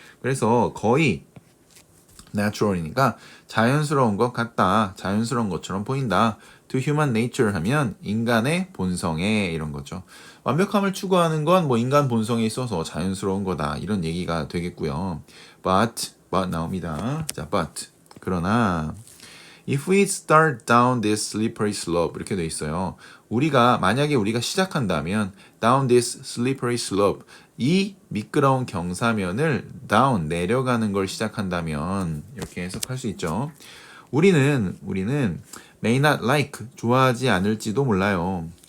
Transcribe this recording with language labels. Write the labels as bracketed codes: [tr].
[ko] 그래서 거의 natural이니까 자연스러운 것 같다, 자연스러운 것처럼 보인다. to human nature 하면 인간의 본성에 이런 거죠. 완벽함을 추구하는 건 뭐 인간 본성에 있어서 자연스러운 거다 이런 얘기가 되겠고요. but 나옵니다. [en] 자, but [ko] 그러나 [en] If we start down this slippery slope [ko] 이렇게 돼 있어요. 만약에 우리가 시작한다면 [en] down this slippery slope [ko] 이 미끄러운 경사면을 down 내려가는 걸 시작한다면 이렇게 해석할 수 있죠. 우리는 may not like 좋아하지 않을지도 몰라요.